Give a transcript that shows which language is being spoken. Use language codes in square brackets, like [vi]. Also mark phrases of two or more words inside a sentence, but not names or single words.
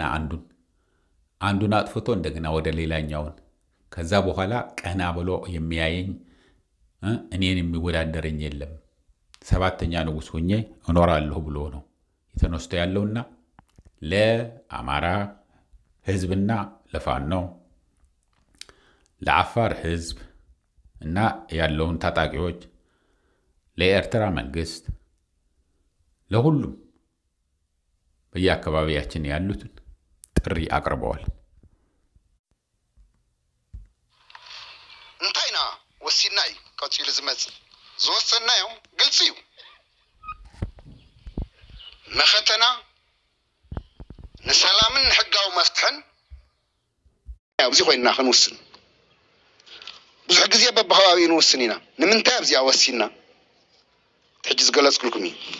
[am] አንዱን አጥፍቶ እንደገና ወደ ሌላኛውን ከዛ በኋላ ቀና ብሎ የሚያየኝ እኔን የሚወዳደረኝ የለም ሰባተኛ ንጉስ ሆኜ እኖራለሁ ብሎ ነው የተነስቶ ያለውና ለአማራ ህዝብና ለፋኖ ለአፋር ህዝብ እና ያለውን ታጣቂዎች ለኤርትራ መንግስት ለሁሉም በየአካባቢያችን ያሉትን ጥሪ አቅርበዋል [ti] እንታይና ወሲናይ ቀጥይል ዝመጽ ዝወሰናዮ ግልጽ እዩ መኸተና ንሰላምን ሕጋዊ መፍትሕን ኣብዚ ኮይና ክንውስን ብዙሕ ግዜ በብኸባቢኡ ንውስን ኢና ንምንታይ ኣብዚኣ ወሲና ሕጂ ዝገለጽኩልኩም እዩ